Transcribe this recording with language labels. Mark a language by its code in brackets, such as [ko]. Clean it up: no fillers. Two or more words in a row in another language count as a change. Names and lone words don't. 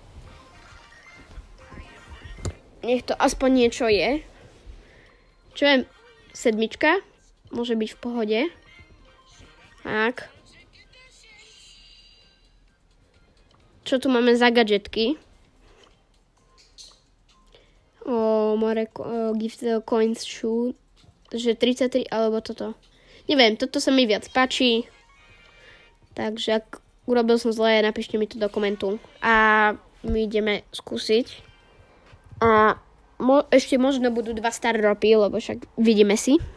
[sk] Nech to aspoň niečo je. Čo je 7? Môže byť v pohode. Tak. Čo tu máme za gadžetky? [en] Gift coins shoe. [sk] Takže 33, alebo toto. Neviem, toto sa mi viac páči. Takže ak urobil som zle, napíšte mi to do komentu. A my ideme skúsiť. A ešte možno budú 2 star dropy, lebo však vidíme si.